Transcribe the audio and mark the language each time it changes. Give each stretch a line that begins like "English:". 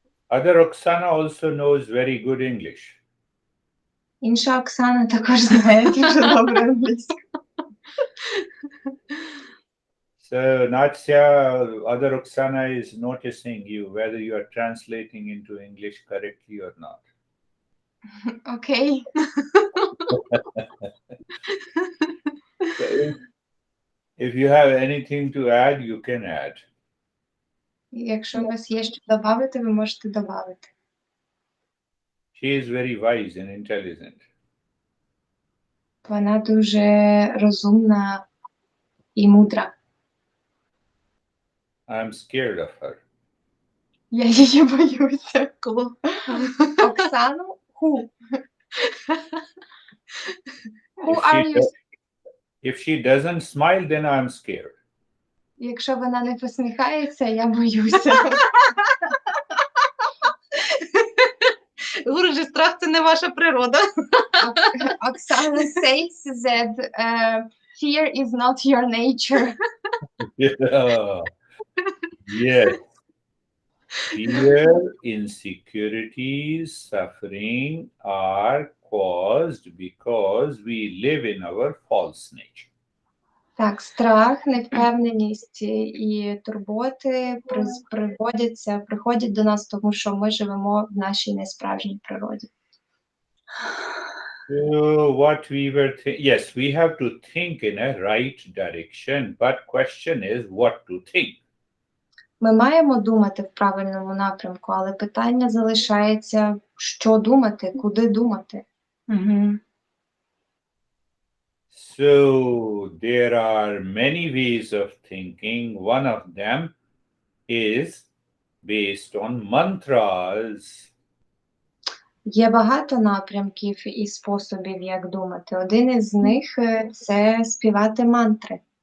English: Other Oksana also knows very good English.
Ukrainian: Інша Оксана також знає дуже добре англійську.
English: So Natya, other Oksana is noticing you, whether you are translating into English correctly or not. Окей. So if you have anything to add, you can add.
Ukrainian: Якщо у вас є що додати, ви можете додати.
English: She is very wise and intelligent.
Ukrainian: Вона дуже розумна і мудра.
English: I'm scared of her.
Ukrainian: Я її боюся. Кого? Оксану?
English: Who? Who If she, are you? if she doesn't smile, then I'm scared.
Ukrainian: Якщо вона не посміхається, я боюся. Гурджі, страх – це не ваша природа.
English: Оксана says that fear is not your nature. Yeah. Yes. Fear, insecurities, suffering are caused because we live in our false nature.
Ukrainian: Так, страх, невпевненість і турботи приходять до нас, тому що ми живемо в нашій несправжній природі.
English: So what we were yes, we have to think in a right direction, but question is what to think.
Ukrainian: Ми маємо думати в правильному напрямку, але питання залишається, що думати, куди думати.
English: So there are many ways of thinking. One of them is based on mantras.
Ukrainian: Є багато напрямків і способів, як думати. Один із них – це співати мантри.